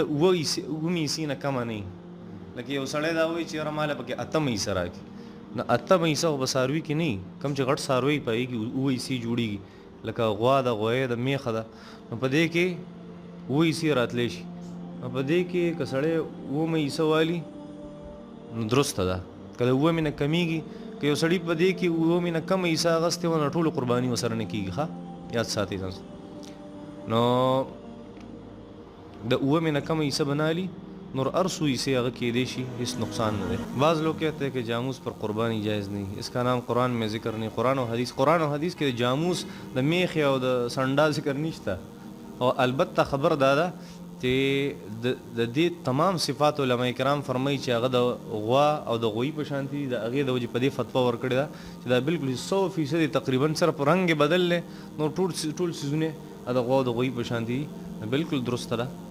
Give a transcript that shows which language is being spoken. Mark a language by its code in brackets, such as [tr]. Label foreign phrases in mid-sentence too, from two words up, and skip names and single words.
[ps] اوومې حصې نه کمه نه وي لکه یو سړی دا وایي چې یاره ماله پکې اتمه حصه راکړي نو اتمه حصه خو په څاروي کې نه وي کوم چې غټ څاروي په هغې کې اووه حصې جوړېږي لکه غوا ده غویی ده میخه ده نو په دې کې اووه حصې راتلی شي نو په دې کې که سړی اوومه حصه والي نو درسته ده که د اوومې نه کمیږي که یو سړي په دې کې اوومې نه کمه حصه اخیستې وه نو ټولو قرباني ورسره نه کېږي ښه یاد ساتئ ځان نو د اوومې نه کمه حصه بنالي نور هر څو حصې هغه کېدی شي هیڅ نقصان نه دی [ur] بعض لوگ کہتے ہیں کہ جاموس پر قربانی جائز نہیں اس کا نام قرآن میں ذکر نہیں [ps] قرآن و حدیث کې د جاموس د میخې او د سنډا ذکر نشته او البته خبر دا ده چې د دې تمام صفات علماء کرام فرمایي چې هغه د غوا او د غوی په شان دي د هغې د وجې په دې فتوا ورکړې ده چې دا بالکل 100% تقریبا صرف رنګ بدل دی نور ټول څیزونه د غوا او د غوی په شان دي بالکل درسته ده